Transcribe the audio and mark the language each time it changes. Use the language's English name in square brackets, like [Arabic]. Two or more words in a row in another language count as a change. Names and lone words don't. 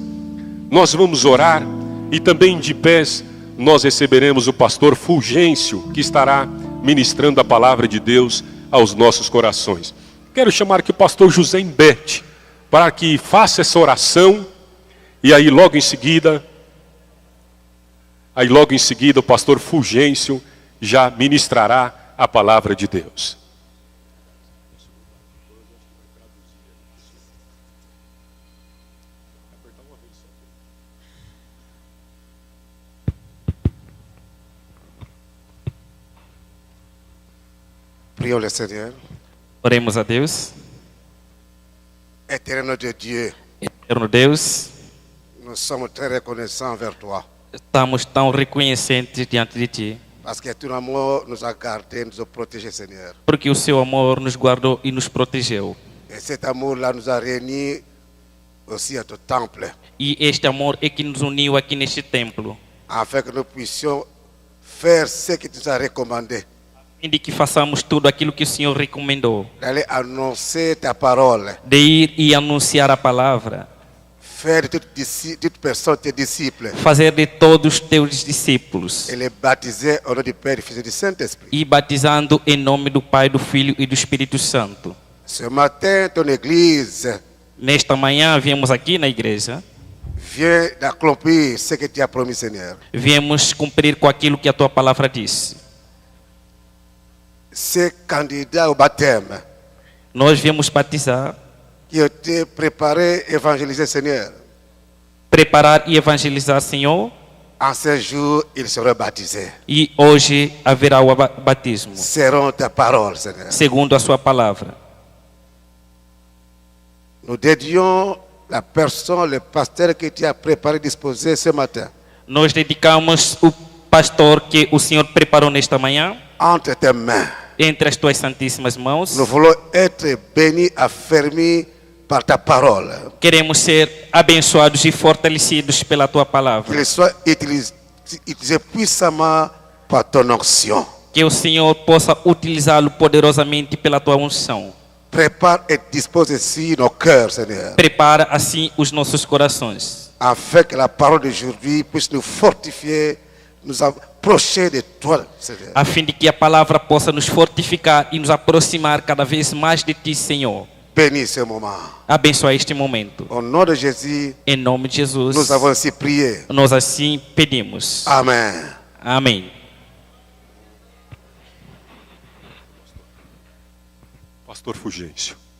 [Portuguese] Nós vamos orar e também de pés nós receberemos o pastor Fulgêncio, que estará ministrando a palavra de Deus aos nossos corações. Quero chamar aqui o pastor José Imbete para que faça essa oração e aí logo em seguida o pastor Fulgêncio já ministrará a palavra de Deus. [French] Prions le Seigneur. [Portuguese] Oremos a Deus. [French] Éternel de Dieu, [Portuguese] Eterno Deus, [French] nous sommes très reconnaissants envers toi. [Portuguese] estamos tão reconhecentes diante de Ti, [French] Parce que ton amour nous a gardés, nous a protégés, Seigneur. [Portuguese] porque o Seu amor nos guardou e nos protegeu. [French] Et cet amour-là nous a réunis aussi à ton temple, [Portuguese] E este amor é que nos uniu aqui neste templo, [French] afin que nous puissions faire ce que tu nous as recommandé. [Portuguese] e de que façamos tudo aquilo que o Senhor recomendou, [French] D'aller annoncer ta parole, [Portuguese] de ir e anunciar a palavra, [French] faire de toute personne tes disciples, [Portuguese] fazer de todos os Teus discípulos, [French] et les baptiser au nom du Père, du Fils et du Saint-Esprit. [Portuguese] e batizando em nome do Pai, do Filho e do Espírito Santo. [French] Ce matin, ton Église [Portuguese] Nesta manhã viemos aqui na igreja, [French] vient d'accomplir ce que tu as promis, Seigneur. [Portuguese] viemos cumprir com aquilo que a Tua palavra disse. [French] Ces candidats au baptême [Portuguese] Nós viemos batizar, [French] qui ont été préparés, évangélisés, Seigneur. [Portuguese] preparar e evangelizar, Senhor, [French] En ce jour, ils seront baptisés. [Portuguese] e hoje haverá o batismo, [French] Seront ta parole, Seigneur. [Portuguese] segundo a Sua palavra. [French] Nous dédions la personne, le pasteur que tu as préparé, disposé ce matin, [Portuguese] Nós dedicamos o pastor que o Senhor preparou nesta manhã [French] entre tes mains. [Portuguese] entre as Tuas santíssimas mãos. [French] Nous voulons être bénis, affermis par ta parole. [Portuguese] Queremos ser abençoados e fortalecidos pela Tua palavra. [French] Qu'il soit utilisé puissamment par ton onction. [Portuguese] Que o Senhor possa utilizá-lo poderosamente pela Tua unção. [French] Prépare et dispose ici nos cœurs, Seigneur, [Portuguese] Prepara assim os nossos corações, [French] afin que la parole d'aujourd'hui puisse nous fortifier, nous approcher de toi, Seigneur. [Portuguese] a fim de que a palavra possa nos fortificar e nos aproximar cada vez mais de Ti, Senhor. [French] Bénis ce moment. [Portuguese] Abençoa este momento. [French] Au nom de Jésus, [Portuguese] Em nome de Jesus, [French] nous avons ainsi prié. [Portuguese] nós assim pedimos. [French] Amen. [Portuguese] Amém. Pastor Fulgêncio.